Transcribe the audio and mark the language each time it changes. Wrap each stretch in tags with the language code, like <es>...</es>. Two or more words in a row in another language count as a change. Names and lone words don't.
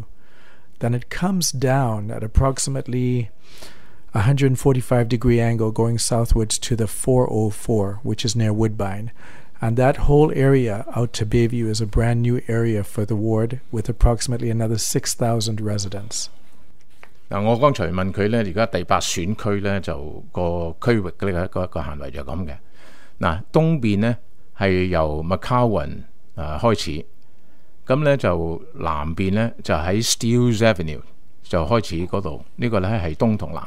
<en>Then it comes down at approximately 145-degree angle going southwards to the 404, which is near Woodbine. And that whole area out to Bayview is a brand new area for the ward with approximately another 6,000 residents.</en> <yue>嗱，我剛才問佢咧，而家第8選區咧就個區域嘅個範圍就咁嘅。嗱，東邊咧係由 McCowan 開始，咁咧就南邊咧就喺 Steeles Avenue 就開始嗰度，呢個咧係東同南。</yue>